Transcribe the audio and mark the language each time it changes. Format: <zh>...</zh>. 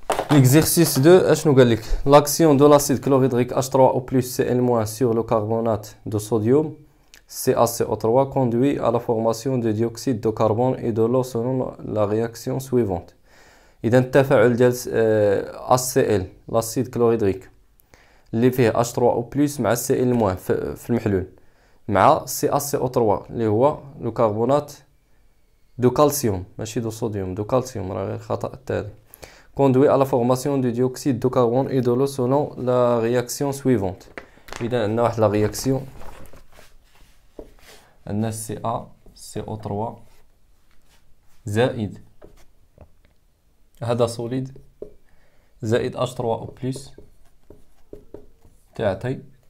<fr>L'exercice 2</fr> <ar>اشنو قال لك؟</ar> <fr>l'action de l'acide chlorhydrique H3O+ Cl- sur le carbonate de sodium CaCO3 conduit à la formation de dioxyde de carbone et de l'eau selon la réaction suivante.</fr> <ar>إذا التفاعل ديال HCl l'acide chlorhydrique اللي فيه H3O+ مع Cl- في المحلول مع CaCO3 اللي هو لو كربونات دو كالسيوم ماشي دو صوديوم، دو كالسيوم، راه غير خطأ التالي.</ar> <fr>conduit à la formation du dioxyde de carbone et de l'eau selon la réaction suivante.</fr> <ar>إذا عندنا واحد لا رياكسيون، عندنا CaCO3 زائد هذا سوليد زائد H3O+ تعطي.</ar>